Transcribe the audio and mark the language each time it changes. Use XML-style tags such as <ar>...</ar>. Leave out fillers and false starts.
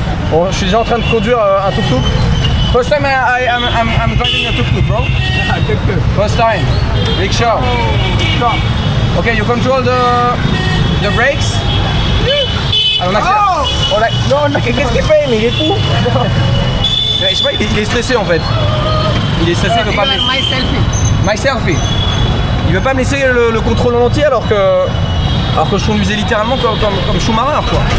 <fr>Bon, je suis déjà en train de conduire un tuk-tuk.</fr> <en>First time I'm driving a tuk-tuk, bro. First time. Big show. Okay, you control the brakes.</en> <fr>Alors, non, qu'est-ce qu'il fait? Mais il est fou. Je sais pas, il est stressé en fait. Il est stressé, il veut pas me laisser. My selfie. Il veut pas me laisser le contrôle en entier alors que je conduisais littéralement comme Schumacher quoi.</fr>